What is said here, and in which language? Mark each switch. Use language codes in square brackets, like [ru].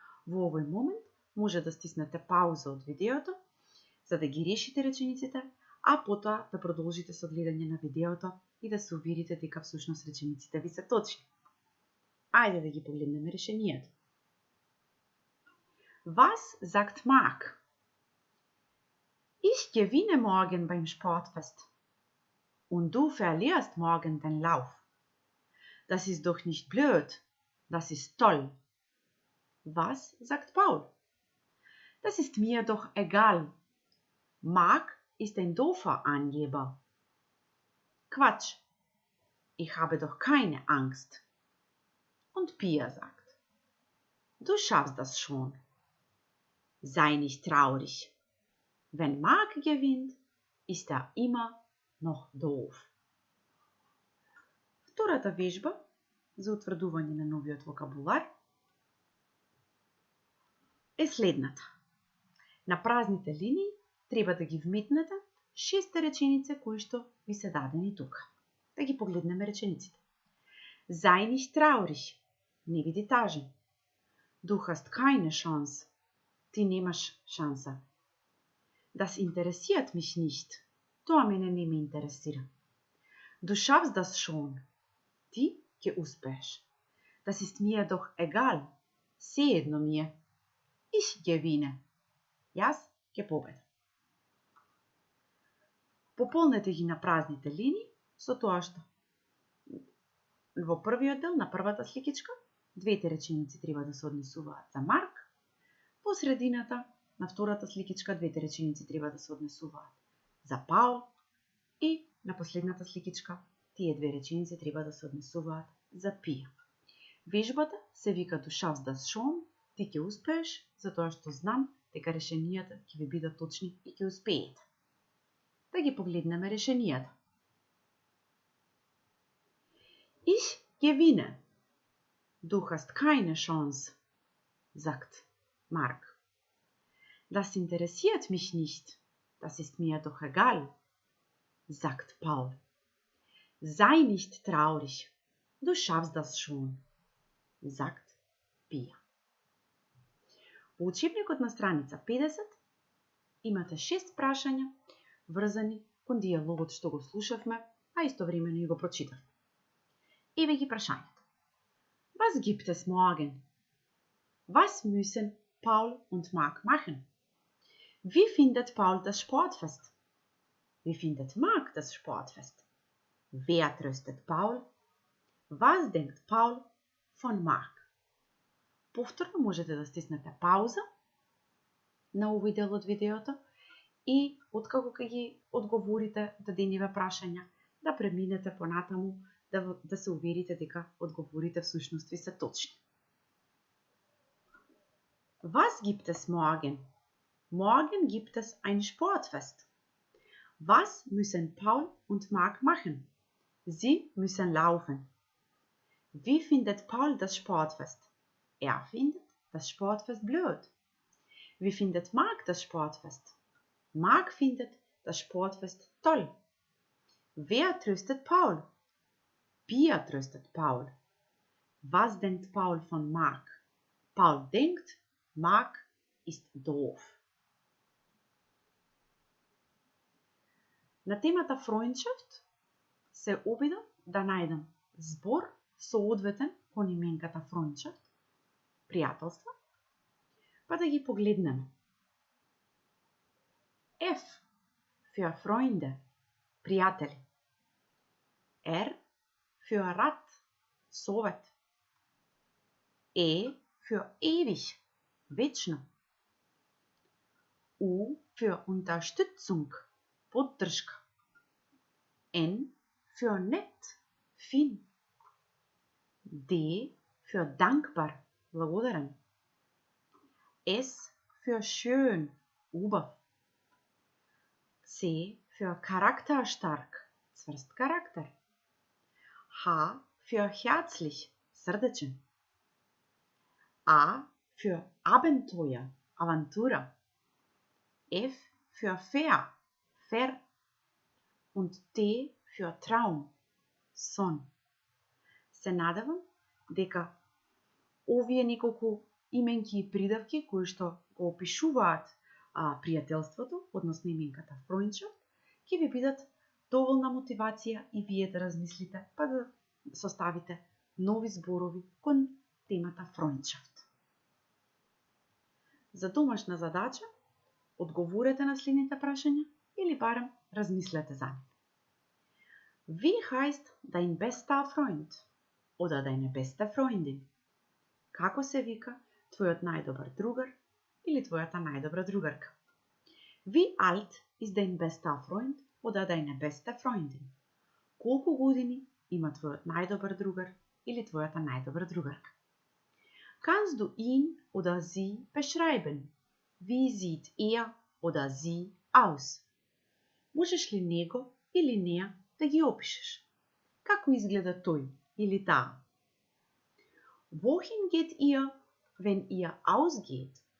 [mk] Во овој момент може да стиснете пауза од видеото, за да ги решите речениците, а потоа да продолжите со гледање на видеото и да се уверите дека всушност речениците ви се точни. Ајде да ги погледнеме решението. [de] Was sagt Marc? Ich gewinne morgen beim Sportfest. Und du verlierst morgen den Lauf. Das ist doch nicht blöd. Das ist toll. Was sagt Paul? Das ist mir doch egal. Marc ist ein doofer Angeber. Quatsch. Ich habe doch keine Angst. Und Pia sagt: Du schaffst das schon. Sei nicht traurig. Wenn Mark gewinnt, ist immer noch doof. [mk] Втората вежба за утврдување на новиот вокабулар е следната. На празните линии треба да ги вметнете 6 реченице кои што ви се дадени тука. Да ги погледнеме речениците. [de] Sei nicht traurig. [mk] Не биди тажен. [de] Du hast keine Chance. [mk] Ти немаш шанса. [de] Das interessiert mich nicht. [mk] Тоа мене не ме интересира. [de] Du schaffst das schon. [mk] Ти ќе успееш. [de] Das ist mir doch egal. [mk] Sejedno mi je. [de] Ich gewinne. [mk] Јас ќе победам. Пополнете ги на празните линии со тоа што во првиот дел на првата сликичка двете реченици треба да се однесуваат за Марк, по средината на втората сликичка двете реченици треба да се однесуваат за Паул и на последната сликичка тие две реченици треба да се однесуваат за Пија. Вежбата се вика [de] Du schaffst das schon, [mk] ти ќе успееш, затоа што знам дека решенијата ќе ви бидат точни и ќе успеете. Да ги погледнеме решенијата. [de] Ich gewinne. Du hast keine Chance, sagt Mark. Das interessiert mich nicht. Das ist mir doch egal, sagt Paul. Sei nicht traurig. Du schaffst das schon, sagt Pia. [mk] Во учебникот на страница 50 имате 6 прашања врзани кон дијалогот што го слушавме, а истовремено и го прочитавме. Еве ги прашањата. [de] Was gibt es morgen? Was müssen Paul und Mark machen? Wie findet Paul das Sportfest? Wie findet Mark das Sportfest? Wer tröstet Paul? Was denkt Paul von Mark? [mk] Повторно можете да стиснете пауза на овој дел од видеото и откако ќе ги одговорите дадениве прашања, да преминете понатаму да се уверите дека одговорите всушност ви се точни. [de] Was gibt es morgen? Morgen gibt es ein Sportfest. Was müssen Paul und Mark machen? Sie müssen laufen. Wie findet Paul das Sportfest? Er findet das Sportfest blöd. Wie findet Mark das Sportfest? Mark findet das Sportfest toll. Wer tröstet Paul? Pia tröstet Paul. Was denkt Paul von Mark? Paul denkt, Mark ist doof. [mk] На темата Freundschaft се обидам да најдам збор соодветен кон именката Freundschaft, пријателство, па да ги погледнеме. [de] F für Freunde, пријатели. R für Rad, совет. E für ewig, вечно. U für Unterstützung, поддршка. N für nett, фин. D für dankbar, благодарен. S für schön, убав. C für charakterstark, [mk] цврст карактер. [de] H für herzlich, срдечен. A für Abenteuer, Aventura. F für fair, fair. Und T für Traum, сон. [mk] Се надевам дека овие неколку именки и придавки кои што го опишуваат пријателството, односно именката Freundschaft, ќе ви бидат доволна мотивација и вие да размислите, па да составите нови зборови кон темата Freundschaft. За домашна задача, одговорете на следните прашања или барем размислете за нив. [de] Wie heißt dein bester Freund? Oder deine beste Freundin? [mk] Како се вика твојот најдобар другар или твојата најдобра другарка? [de] Wie alt ist dein bester Freund oder deine beste Freundin? [mk] Колку години има твојот најдобар другар или твојата најдобра другарка? [de] Kannst du ihn oder sie beschreiben? Wie sieht er oder sie aus? [mk] Можеш ли него или нея да ги опишеш? Како изгледа тој или таа? [de] Wohin geht ihr, wenn ihr ausgeht?